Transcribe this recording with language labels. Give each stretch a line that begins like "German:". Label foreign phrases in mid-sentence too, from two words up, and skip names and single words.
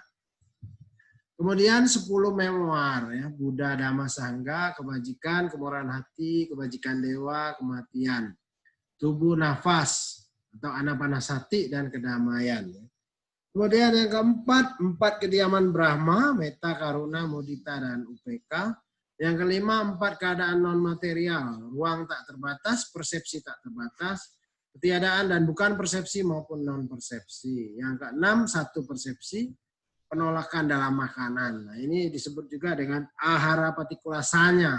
Indonesian: Kemudian 10 memoir, ya, Buddha, Dhamma, Sangha, kebajikan, kemurahan hati, kebajikan dewa, kematian, tubuh, nafas atau anapanasati dan kedamaian. Kemudian yang keempat, 4 kediaman Brahma,
Pali: metta, karuna, mudita,
Indonesian: dan upeka. Yang kelima, 4 keadaan non-material, ruang tak terbatas, persepsi tak terbatas, ketiadaan dan bukan persepsi maupun non-persepsi. Yang keenam, 1 persepsi, penolakan dalam makanan. Nah, ini disebut juga dengan
Pali: ahara patikulasanya.